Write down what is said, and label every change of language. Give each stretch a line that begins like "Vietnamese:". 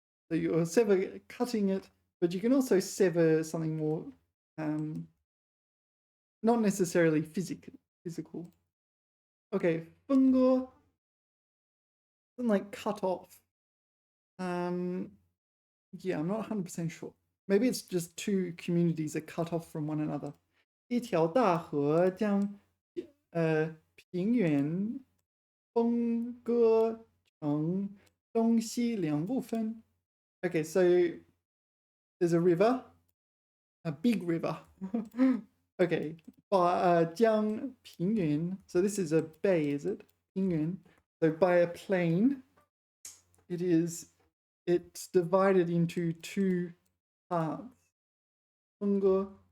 English: So you're cutting it, but you can also sever something more, not necessarily physical. Okay, 分割, something like cut off. Yeah, I'm not 100% sure. Maybe it's just two communities are cut off from one another.
Chinese: 一条大河将平原分割成东西两部分。
English: Okay, so there's a river, a big river. Okay, Jiang Pingyuan. So this is a bay, is it? Pingyuan. So by a plain, it's divided into two parts. Fungo.